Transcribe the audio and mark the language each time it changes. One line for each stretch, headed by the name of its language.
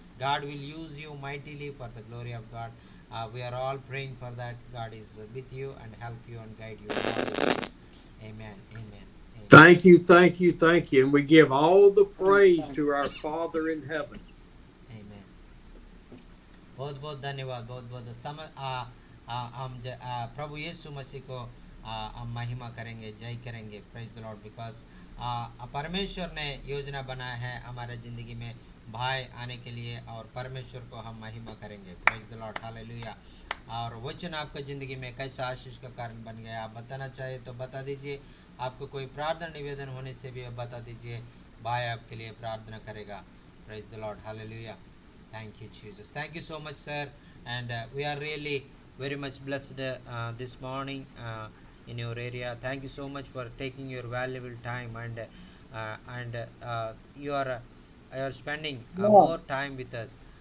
English: God will use you mightily for the glory of God. We are all praying for that. God is with you and help you and guide you in all your ways. Amen. Amen. Amen. Thank you, thank you, thank you. And we give all the praise to our Father in heaven. Amen.
Hindi: बहुत बहुत धन्यवाद, बहुत बहुत हम प्रभु यीशु मसीह को हम महिमा करेंगे, जय करेंगे।
English: Praise the Lord.
Hindi: बिकॉज परमेश्वर ने योजना बनाया है हमारे ज़िंदगी में भाई आने के लिए और परमेश्वर को हम महिमा करेंगे।
English: praise the Lord,
Hindi: hallelujah. और वचन आपका ज़िंदगी में कैसा आशीष का कारण बन गया, आप बताना चाहिए तो बता दीजिए। आपको कोई प्रार्थना निवेदन होने से भी बता दीजिए, भाई आपके लिए प्रार्थना करेगा।
English: Praise the Lord, hallelujah. Thank you, Jesus. Thank you so much, sir. And we are really very much blessed this morning in your area. Thank you so much for taking your valuable time and you are spending more time with us.